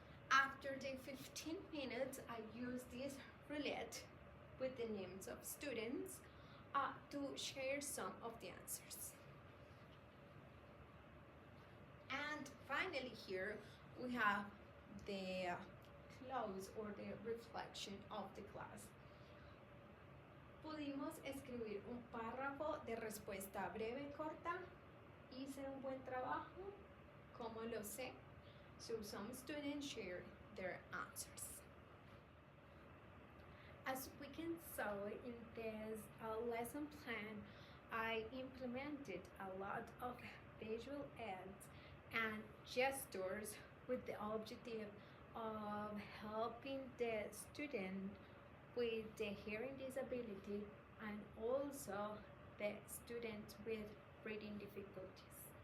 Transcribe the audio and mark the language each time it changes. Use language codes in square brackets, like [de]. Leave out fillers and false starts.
[en] After the 15 minutes, I use this roulette with the names of students to share some of the answers. And finally here, we have the close or the reflection of the class. [es] Pudimos escribir un párrafo de respuesta breve y corta. Hice un buen trabajo. ¿Cómo lo sé? [en] So some students shared their answers. As we can see in this lesson plan, I implemented a lot of visual aids and gestures with the objective of helping the student with the hearing disability and also the students with reading difficulties.